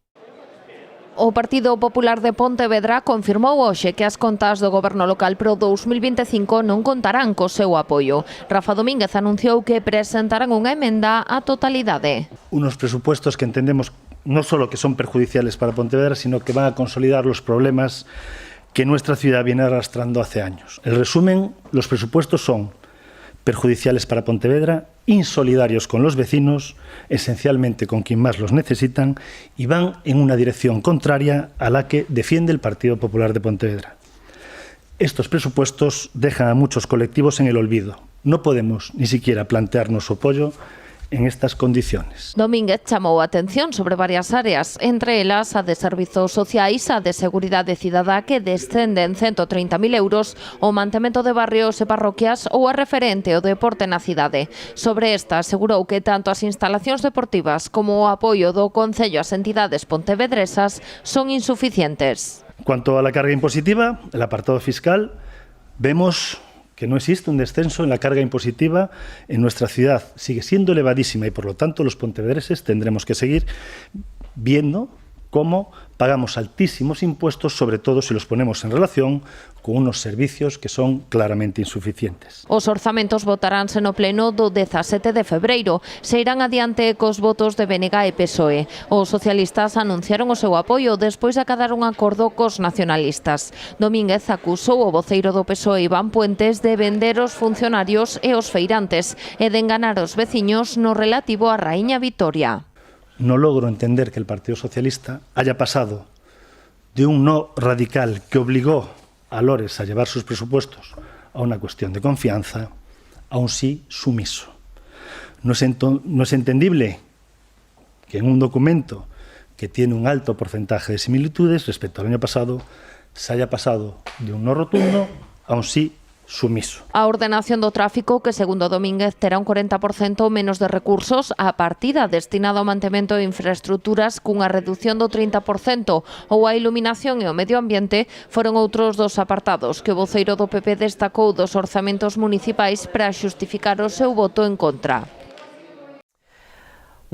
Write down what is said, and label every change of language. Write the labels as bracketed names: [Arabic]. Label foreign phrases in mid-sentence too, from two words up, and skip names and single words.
[Galician] O Partido Popular de Pontevedra confirmou hoxe que as contas do goberno local pro 2025 non contarán co seu apoio. Rafa Domínguez anunciou que presentarán unha emenda á totalidade. [Spanish] Unos presupuestos que entendemos non solo que son perjudiciales para Pontevedra, sino que van a consolidar los problemas que nuestra ciudad viene arrastrando hace años. En resumen, los presupuestos son perjudiciales para Pontevedra, insolidarios con los vecinos, esencialmente con quien más los necesitan, y van en una dirección contraria a la que defiende el Partido Popular de Pontevedra. Estos presupuestos dejan a muchos colectivos en el olvido. No podemos ni siquiera plantearnos su apoyo en estas condiciones. [Galician] Domínguez chamou a atención sobre varias áreas, entre elas a de servizos sociais, a de seguridade cidadá que descenden 130.000 euros, o mantemento de barrios e parroquias ou a referente ao deporte na cidade. Sobre esta asegurou que tanto as instalacións deportivas como o apoio do Concello ás entidades pontevedresas son insuficientes. [Spanish] Cuanto a la carga impositiva, el apartado fiscal, vemos que no existe un descenso en la carga impositiva en nuestra ciudad. Sigue siendo elevadísima y, por lo tanto, los pontevedreses tendremos que seguir viendo cómo pagamos altísimos impuestos, sobre todo si los ponemos en relación con unos servicios que son claramente insuficientes. [Galician] Os orzamentos votaránse no pleno do 17 de febreiro. Se irán adiante cos votos de BNG e PSOE. Os socialistas anunciaron o seu apoio despois de acadar un acordo cos nacionalistas. Domínguez acusou o voceiro do PSOE, Iván Puentes, de vender os funcionarios e os feirantes e de enganar os veciños no relativo á Raíña Vitoria. [Spanish] No logro entender que el Partido Socialista haya pasado de un no radical que obligó a Lores a llevar sus presupuestos a una cuestión de confianza, a un sí sumiso. No es entendible que en un documento que tiene un alto porcentaje de similitudes respecto al año pasado se haya pasado de un no rotundo a un sí sumiso. [Galician] A ordenación do tráfico, que segundo Domínguez terá un 40% menos de recursos, a partida destinada ao mantemento de infraestructuras cunha reducción do 30% ou a iluminación e o medio ambiente foron outros dos apartados que o voceiro do PP destacou dos orzamentos municipais para xustificar o seu voto en contra.